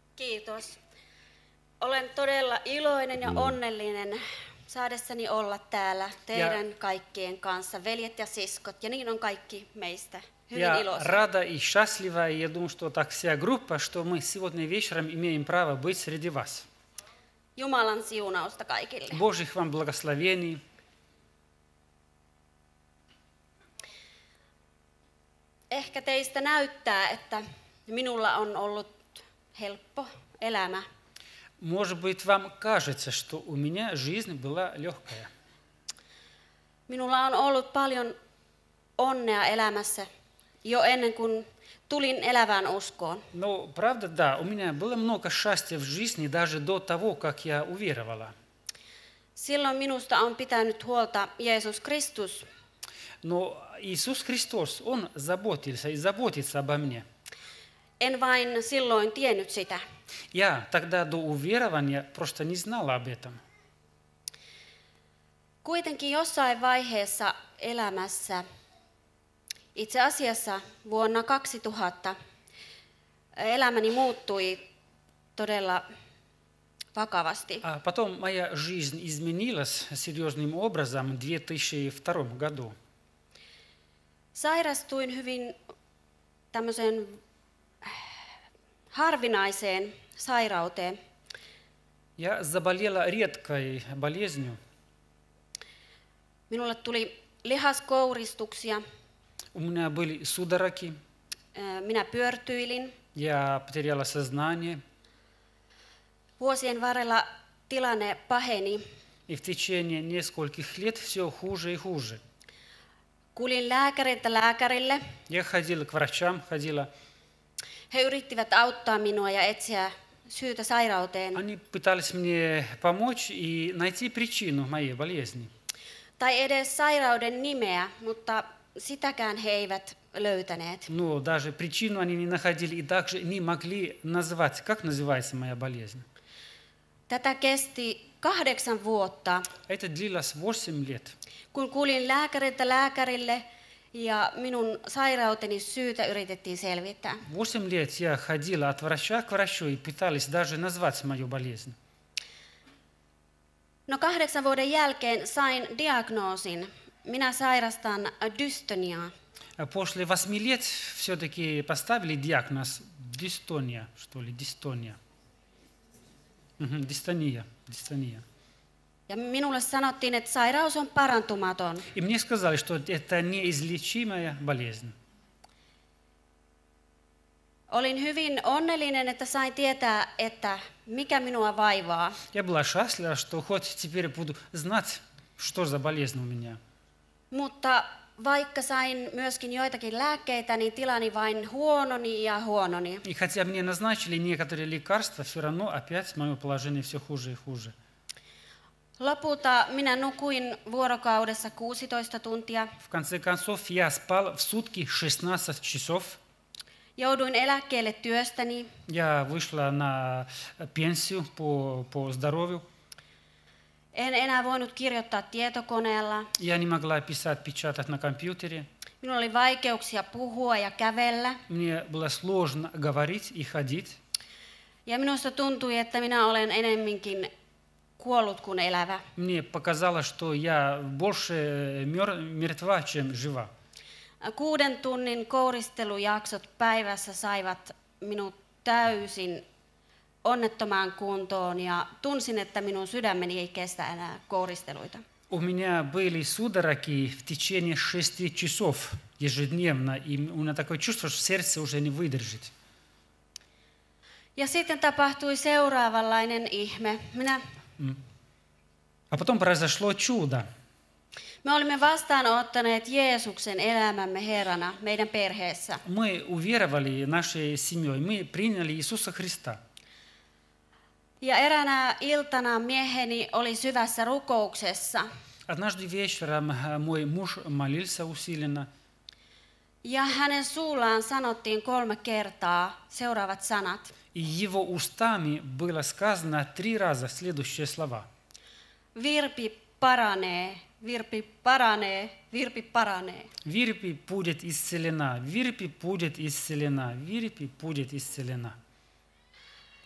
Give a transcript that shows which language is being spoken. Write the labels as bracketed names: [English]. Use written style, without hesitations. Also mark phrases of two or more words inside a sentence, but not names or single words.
[Finnish] Kiitos. Olen todella iloinen ja onnellinen saadessani olla täällä teidän kaikkien kanssa, veljet ja siskot, ja niin on kaikki meistä hyvin [Russian] Я [Finnish] iloisia. [Russian] рада и счастлива, и я думаю, что так вся группа, что мы сегодня вечером имеем право быть среди вас. [Finnish] Jumalan siunausta kaikille. [Russian] Божьих вам благословений. [Finnish] Ehkä teistä näyttää, että minulla on ollut helppo elämä. [Russian] Может быть, вам кажется, что у меня жизнь была легкая. [Finnish] Minulla on ollut paljon onnea elämässä jo ennen kuin tulin elävään uskoon. [Russian] Но правда, да, у меня было много счастья в жизни даже до того, как я уверовала. [Finnish] Silloin minusta on pitänyt huolta Jeesus Kristus. [Russian] Но Иисус Христос, Он заботился и заботится обо мне. [Finnish] En vain silloin tiennyt sitä. [Russian] Я тогда до уверования просто не знала об этом. [Finnish] Kuitenkin jossain vaiheessa elämässä, itse asiassa vuonna 2000, elämäni muuttui todella vakavasti. [Russian] А потом моя жизнь изменилась серьезным образом в 2002 году. [Finnish] Sairastuin hyvin tämmöiseen harvinaiseen sairauteen. [Russian] Я заболела редкой болезнью. [Finnish] Minulle tuli lihaskouristuksia, [Russian] У меня были судороги, [Finnish] minä pyörtyilin. [Russian] я потеряла сознание. [Finnish] Vuosien varrella tilanne paheni. [Russian] И в течение нескольких лет все хуже и хуже. [Finnish] Kuljin lääkäriltä lääkärille. [Russian] Я ходила к врачам, ходила. [Finnish] He yrittivät auttaa minua ja etsiä syytä sairauteen. [Russian] Они пытались мне помочь и найти причину моей болезни. [Finnish] Tai edes sairauden nimeä, mutta sitäkään he eivät löytäneet. [Russian] Но даже причину они не находили и также не могли назвать, как называется моя болезнь. [Finnish] Tätä kesti 8 vuotta, [Russian] Это длилось 8 лет. [Finnish] kun kuljin lääkäriltä lääkärille ja minun sairauteni syytä yritettiin selvittää. [Russian] 8 лет я ходила от врача к врачу и пытались даже назвать мою болезнь. [Finnish] No 8 vuoden jälkeen sain diagnoosin. Minä sairastan dystoniaa. [Russian] После 8 лет все-таки поставили диагноз дистония, что ли, дистония. Дистония. [Finnish] Ja minulle sanottiin, että sairaus on parantumaton. [Russian] И мне сказали, что это неизлечимая болезнь. [Finnish] Olin hyvin onnellinen, että sain tietää, että mikä minua vaivaa. [Russian] Я была счастлива, что хоть теперь буду знать, что за болезнь у меня. [Finnish] Mutta vaikka sain myöskin joitakin lääkkeitä, niin tilani vain huononi ja huononi. [Russian] И хотя мне назначили некоторые лекарства, все равно опять мое положение все хуже и хуже. [Finnish] Lopulta minä nukuin vuorokaudessa 16 tuntia. [Russian] В конце концов, я спал в сутки 16 часов. [Finnish] Jouduin eläkkeelle työstäni. [Russian] Я вышла на пенсию по здоровью. [Finnish] En enää voinut kirjoittaa tietokoneella. [Russian] Я не могла писать, печатать на компьютере. [Finnish] Minulla oli vaikeuksia puhua ja kävellä. [Russian] Мне было сложно говорить и ходить. [Finnish] Ja minusta tuntui, että minä olen enemminkin kuollut kuin elävä. [Russian] Мне показалось, что я больше мертва, чем жива. [Finnish] 6 tunnin kouristelujaksot päivässä saivat minut täysin onnettomaan kuntoon ja tunsin, että minun sydämeni ei kestä enää kouristeluita. [Russian] У меня были судороги в течение 6 часов ежедневно, и у меня такое чувство, что сердце уже не выдержит. [Finnish] Ja sitten tapahtui seuraavanlainen ihme. [Russian] А потом произошло чудо. [Finnish] Me olimme vastaanottaneet Jeesuksen elämämme Herrana meidän perheessä. [Russian] Мы уверовали нашей семьей, мы приняли Иисуса Христа. [Finnish] Ja eräänä iltana mieheni oli syvässä rukouksessa. [Russian] Однажды вечером мой муж молился усиленно. [Finnish] Ja hänen suullaan sanottiin 3 kertaa seuraavat sanat. [Russian] И его устами было сказано 3 раза следующие слова. [Finnish] Virpi paranee, virpi paranee, virpi paranee. [Russian] Вирпи будет исцелена, Вирпи будет исцелена, Вирпи будет исцелена.